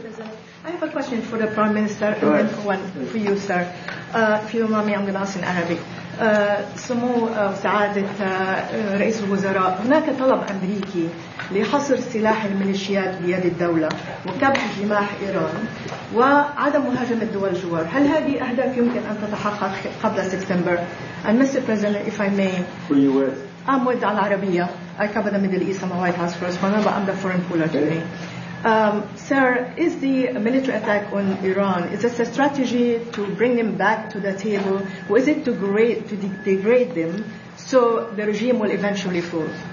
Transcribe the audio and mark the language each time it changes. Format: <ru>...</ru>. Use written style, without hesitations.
<en>President. I have a question for the Prime Minister and then one for you, sir. If you allow me, I'm going to ask in Arabic.</en> <ar>سمو سعادة رئيس الوزراء, هناك طلب أمريكي لحصر سلاح الميليشيات بيد الدولة وكبح جماح إيران وعدم مهاجمة الدول الجوار. هل هذه أهداف يمكن أن تتحقق قبل سبتمبر؟</ar> <en>And Mr. President, if I may. Who you with? I'm with Al Arabiya. I cover the Middle East. I'm a White House correspondent, but I'm the foreign puller today. Okay. Sir, is the military attack on Iran, is this a strategy to bring them back to the table, or is it to degrade them so the regime will eventually fall?</en>